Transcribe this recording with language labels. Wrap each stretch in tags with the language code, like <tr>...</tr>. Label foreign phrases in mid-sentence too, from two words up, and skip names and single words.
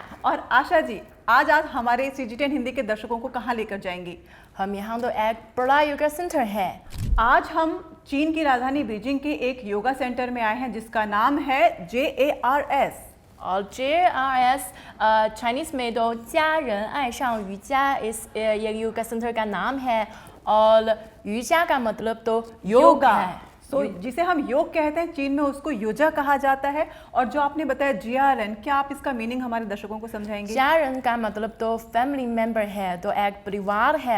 <hi>और आशा जी, आज हमारे CG10 हिंदी के दर्शकों को कहाँ लेकर जाएंगी? हम यहाँ तो एक बड़ा</hi> <en>yoga center</en> <hi>है। आज हम चीन की राजधानी बीजिंग के एक</hi> <en>yoga center</en> <hi>में आए हैं जिसका नाम है JARS। और JARS चाइनीज में तो</hi> <zh>家人爱上瑜伽</zh> <hi>इस ये</hi> <en>yoga center</en> <hi>का नाम है। और यूजा का मतलब तो योग है। जिसे हम योग कहते हैं चीन में उसको योजा कहा जाता है। और जो आपने बताया JRN, क्या आप इसका मीनिंग हमारे दर्शकों को समझाएंगे? JRN का मतलब तो</hi> <en>family member</en> <hi>है, तो एक परिवार है,</hi>